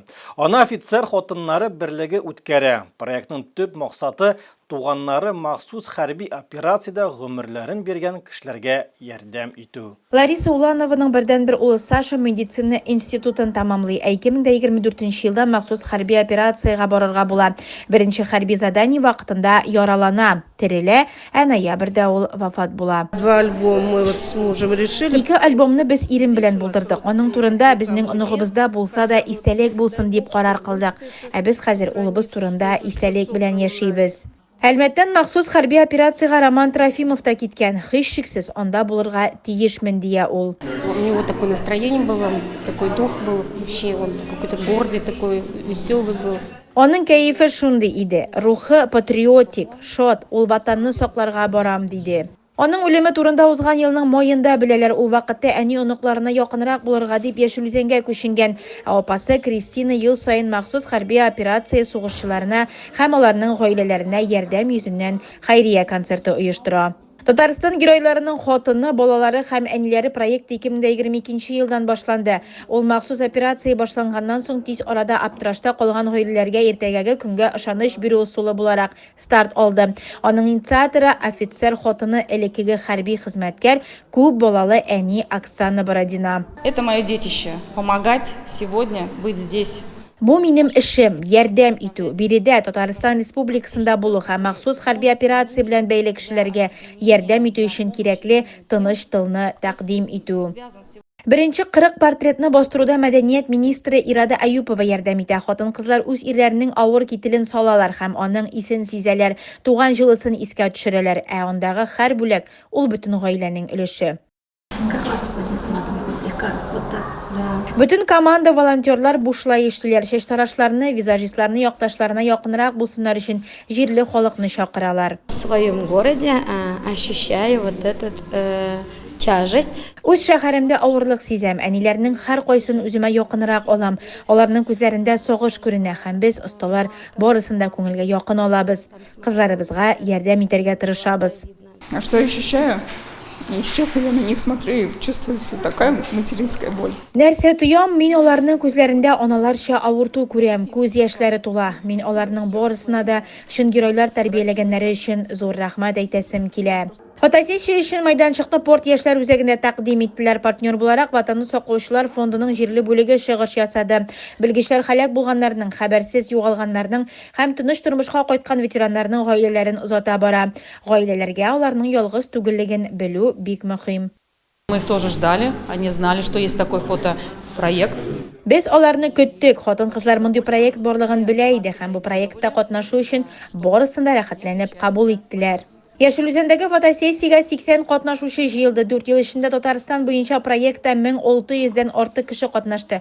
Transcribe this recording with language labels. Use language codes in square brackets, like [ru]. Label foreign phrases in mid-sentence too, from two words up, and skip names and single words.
[tt] Аны офицер хатыннары берлеге үткәрә. Проектның төп максаты туганнары махсус хәрби операциядә гомерләрен биргән кешеләргә ярдәм итү. Лариса Уланованың бердән-бер улы Саша медицина институтын тамамлый. 2024 елда махсус хәрби операцияга барырга була. Беренче хәрби задание вакытында яралана, терелә, ә ноябрьдә ул вафат була. [ru] Два альбома мы вот с мужем решили. [tt] Ике альбомны без ирем белән булдырдык. Аның турында безнең оныгыбызда булса да истәлек булсын дип карар кылдык. Ә без хәзер улыбыз турында истәлек белән яшибез. Әлбәттән махсус хәрби операцияга Роман Трофимов та киткән. Һичшиксез анда булырга тиешмен дия ул. [ru] У него такое настроение было, такой дух был, вообще он какой-то гордый, такой веселый был. [tt] Аның кәефе шундый иде. Рухы патриотик, шат, ул ватанны сакларга барам диде. Аның үлеме турында узган елның майында беләләр, ул вакытта әни оныкларына якынрак булырга дип Яшел Үзәнгә күченгән. Ә апасы Кристина ел сайын махсус хәрби операция сугышчыларына һәм аларның гаиләләренә ярдәм йөзеннән хәйрия концерты оештыра. Татарстан геройларының хатыны, балалары һәм әниләре проект 2022 елдан башланды. Ул махсус операция башланганнан соң тиз арада аптырашта калган гаиләләргә иртәгәге көнгә ышаныч бирү усулы буларак старт алды. Аның инициаторы офицер хатыны элеккеге хәрби хезмәткәр, күп балалы әни Оксана Бородина. [ru] Это мое детище. Помогать сегодня, быть здесь. [tt] Бу минем эшем, ярдәм итү. Биредә Татарстан Республикасында булу һәм махсус хәрби операция белән бәйле кешеләргә ярдәм итү өчен кирәкле тыныч тылны тәкъдим итү. Беренче 40 портретны бастыруда мәдәният министры Ирада Аюпова ярдәм итә. Хатын-кызлар үз ирләренең авыр кителен салалар һәм аның исен сизәләр, туган җылысын искә төшерәләр. Ә андагы һәр бүләк ул бөтен гаиләнең өлеше. Bütün команда волонтерлар бушлай эшлиләр, чәч тарашларны, визажистларны якташларына якынрак булсыннар өчен җирле халыкны чакыралар. [ru] В своем городе ощущаю вот этот тяжесть. [tt] Үз шәһәремдә авырлык сизәм, әниләрнең һәр кайсын үземә якынрак алам. Аларның күзләрендә сагыш күренә һәм без осталар барысын да күңелгә якын алабыз. Кызларыбызга ярдәм итәргә тырышабыз. [ru] А что я ощущаю? Если честно, я на них смотрю и чувствуется такая материнская боль. [tt] Нәрсә тоям, мин аларның күзләрендә аналарча авырту күрәм, күз яшьләре тула. Мин аларның барысына да шын геройлар тәрбияләгәннәре өчен зур рәхмәт әйтәсем килә. Фотосессия өчен мәйданчыкны порт яшьләр үзәгендә тәкъдим иттеләр. Партнер буларак Ватанны саклаучылар фондының җирле бүлеге чыгыш ясады. Белгечләр һәлак булганнарның, хәбәрсез югалганнарның һәм тыныч тормышка кайткан ветераннарның гаиләләрен озата бара. Гаиләләргә аларның ялгыз түгеллеген белү бик мөһим. [ru] Мы их тоже ждали, они знали, что есть такой фотопроект. [tt] Без аларны көттек, хатын-кызлар мондый проект барлыгын белә иде һәм бу проектта катнашу өчен барысын да рәхәтләнеп кабул иттеләр. Яшел Үзәндәге фотосессиягә 80 катнашучы җыелды. 4 ел эчендә Татарстан буенча проектта 1600-дән артык кеше катнашты.